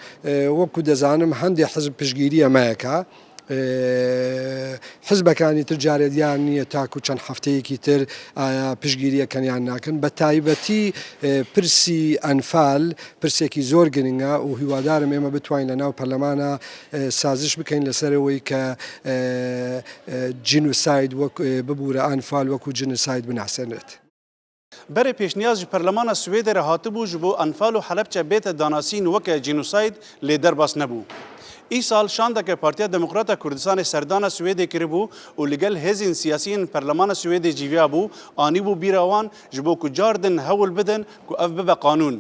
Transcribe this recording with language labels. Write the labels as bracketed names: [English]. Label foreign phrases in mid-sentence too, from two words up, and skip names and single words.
[Central Kurdish] وەکو دەزانم هەندێک حزب پشگیری ئەمایەکە حزبەکانی تر جارێدیان نییە تاکو چەند هەفتەیەکی تر پشگیریەکەنیان ناکەن بە تایبەتی پرسی ئەنفال پرسێکی زۆر گرنگە و هیوادارم ئێمە بتوانین لە ناو پەرلەمانە سازش بکەین لەسەرەوەی کە جینوساید ببوورە ئەنفال وەکو جینوساید بناسێنێت. [Kurdish] برê pêşniyaz ji perlemana Swêdê re hatibû ji bo Enfal û Helepçe bête danasîn weke cînosayd lê derbas nebû. Îsal şandeke Partiya Demokrata Kurdistanê serdana Swêdê kiribû û li gel hêzên siyasî perlemana Swêdê cîviya bû, anîbû bîra wan ji bo ku car din hewl bidin ku ev bibe qanûn.